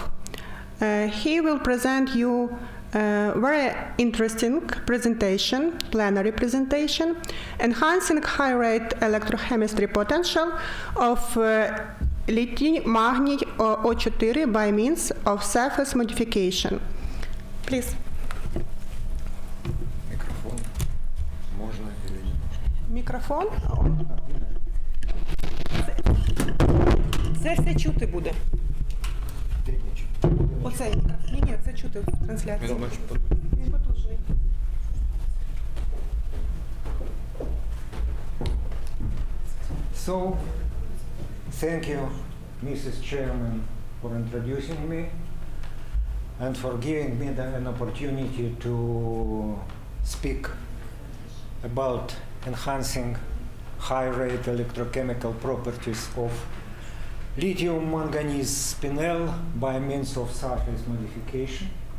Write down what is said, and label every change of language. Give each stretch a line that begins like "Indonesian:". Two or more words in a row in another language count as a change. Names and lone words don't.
English: He will present you a very interesting presentation, plenary presentation, enhancing high-rate electrochemistry potential of lithium-manganese O4 by means of surface modification. Please.
Russian: Микрофон. Можно или нет?
Ukrainian: Мікрофон. Це все чути буде. Оцей. Ні, це чути в трансляції. Він потужний.
English: So, thank you, Mrs. Chairman, for introducing me and for giving me an opportunity to speak about enhancing high-rate electrochemical properties of lithium manganese spinel by means of surface modification.